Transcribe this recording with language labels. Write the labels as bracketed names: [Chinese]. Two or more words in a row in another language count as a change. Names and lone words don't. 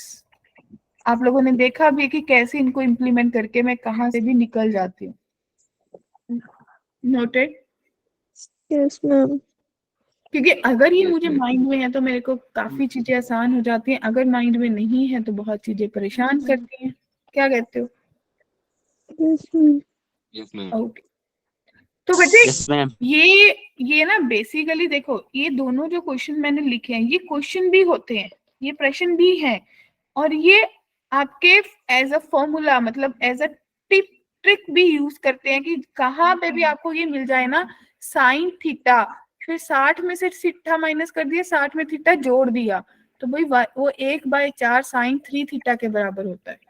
[Hindi] आप लोगों ने देखा भी कि कैसे इनको इम्प्लीमेंट करके मैं कहाँ से भी निकल जाती हूँ। नोटेड? [English] Yes, ma'am. [Hindi] क्योंकि अगर ये मुझे माइंड में है तो मेरे को काफी चीजें आसान हो जाती हैं, अगर माइंड में नहीं है तो बहुत चीजें परेशान करती हैं। क्या कहते हो? [English] Yes, ma'am. Yes, ma'am. [Hindi] ओके, तो बच्चे [English] Yes, ma'am. [Hindi] ये ना बेसिकली देखो, ये दोनों जो क्वेश्चन मैंने लिखे हैं ये क्वेश्चन भी होते हैं, ये प्रश्न भी हैं, और ये आपके [English] as a formula, [Hindi] मतलब [English] as a tip trick [Hindi] भी यूज करते हैं कि कहाँ पे भी आपको ये मिल जाए ना [English] sine theta, [Hindi] फिर 60 में से थीटा माइनस कर दिया, 60 में थीटा जोड़ दिया, तो भाई वो 1/4 [English] sine 3 theta [Hindi] के बराबर होता है।